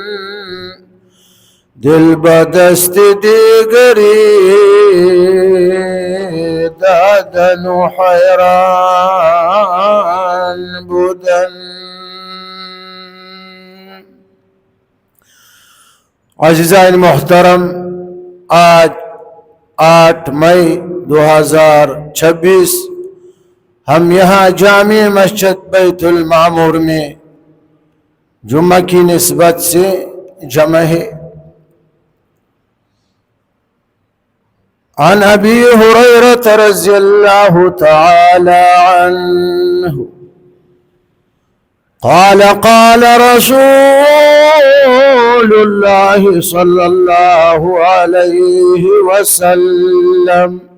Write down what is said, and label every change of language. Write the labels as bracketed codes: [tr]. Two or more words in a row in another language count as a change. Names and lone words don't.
[fa] دل به دست دیگری دادن و حیران بودن. [ur] عزیزان محترم، آج 8 مئی 2026 ہم یہاں جامعہ مسجد بیت المعمور میں جمعہ کی نسبت سے جمع ہے. [ar] عن أبي هريرة رضي الله تعالى عنه قال قال رسول الله صلى الله عليه وسلم